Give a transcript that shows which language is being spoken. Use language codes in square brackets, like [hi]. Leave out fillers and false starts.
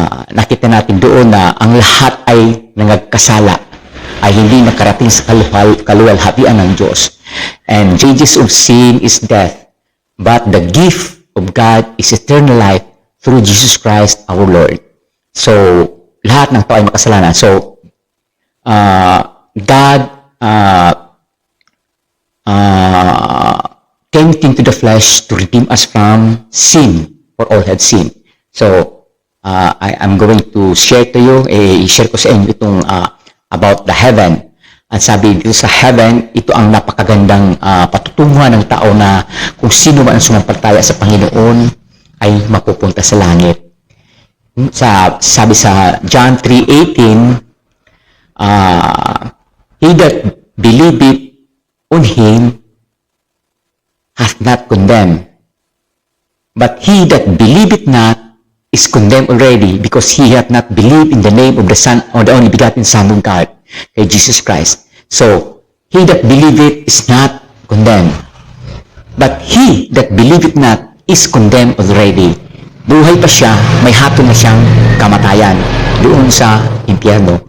[tl] Nakita natin doon na ang lahat ay nagkasala, ay hindi nakarating sa kaluwalhatian ng Diyos. [en] And the wages of sin is death, but the gift of God is eternal life through Jesus Christ our Lord. [tl] So, lahat ng tao ay makasalanan. [en] So, God came into the flesh to redeem us from sin, for all had sinned. So, I am going to share to you, [tl] i-share ko sa inyo itong [en] about the heaven. [tl] At sabi dito sa heaven, ito ang napakagandang patutunguhan ng tao na kung sino man ang sumampalataya sa Panginoon ay mapupunta sa langit. Sabi sa [en] John 3:18, "He that believeth on Him hath not condemned, but he that believeth not is condemned already, because he hath not believed in the name of the Son, or the only begotten Son of God, Jesus Christ." So, he that believeth is not condemned, but he that believeth not is condemned already. [tl] Buhay pa siya, may hatol na siyang kamatayan doon sa impyerno.